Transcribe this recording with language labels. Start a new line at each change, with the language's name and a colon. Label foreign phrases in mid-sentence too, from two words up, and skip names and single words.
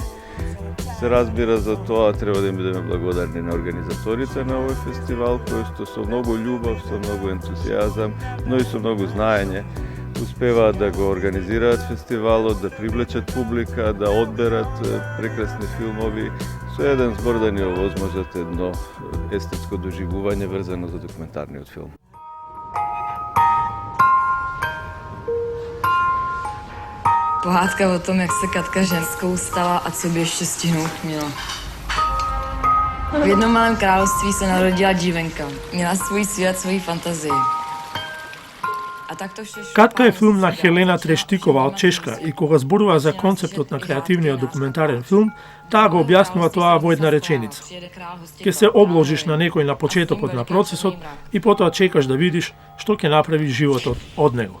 Macedonian: Се разбира за тоа треба да им бидеме благодарни на организаторите на овој фестивал, кои што со многу љубов, со многу ентузијазам, но и со многу знаење успеваат да го организираат фестивалот, да привлечат публика, да одберат прекрасни филмови, со еден збор да ни овозможат едно естетско доживување врзано за документарниот филм.
Czech: Pohádka o tom, jak se Katka ženskou stala a co by ještě stihnout měla. V jednom malém království se narodila dívenka. Měla svůj svět, svoji fantazii.
Macedonian: Катка е филм на Хелена Трештикова од Чешка и кога зборува за концептот на креативниот документарен филм, таа го објаснува тоа во една реченица. Ке се обложиш на некој на почетокот на процесот и потоа чекаш да видиш што ќе направи животот од него.